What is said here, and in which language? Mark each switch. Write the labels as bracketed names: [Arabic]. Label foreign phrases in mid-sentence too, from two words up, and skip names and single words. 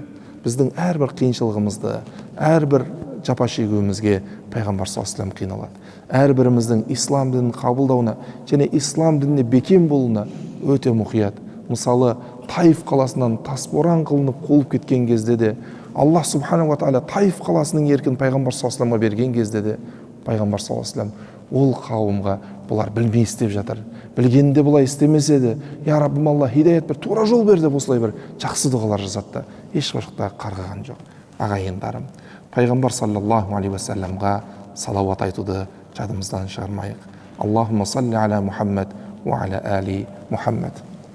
[Kazakh] Біздің әрбір қиыншылығымызды, әрбір жапа шегуімізге пайғамбар [Arabic] صلى الله عليه وسلم [Kazakh] қиналады. Әрбіріміздің ислам дінін қабылдауына және ислам дініне бекем болуына өте мұқият. Мысалы, Таиф қаласынан тасборан қылынып қуылып кеткен кезде де, [Arabic] الله سبحانه وتعالى [Kazakh] Таиф қаласының еркін пайғамбар саллаллаху алейхи вассаламға берген кезде де, пайғамбар [Arabic] صلى الله عليه وسلم [Kazakh] ол қауымға, бұлар білмей істеп жатыр, білгенде бұлай істемесе еді, "Я Раббым Алла, хидаят бір, тура жол бер" деп осылай бір жақсы дұғалар жасатты. Еш уақытта қарғаған жоқ. Ағайындарым, пайғамбар [Arabic] صلى الله عليه وسلم [Kazakh] салауат айтуды жадымыздан шығармайық. [Arabic] اللهم صل على محمد وعلى آل محمد.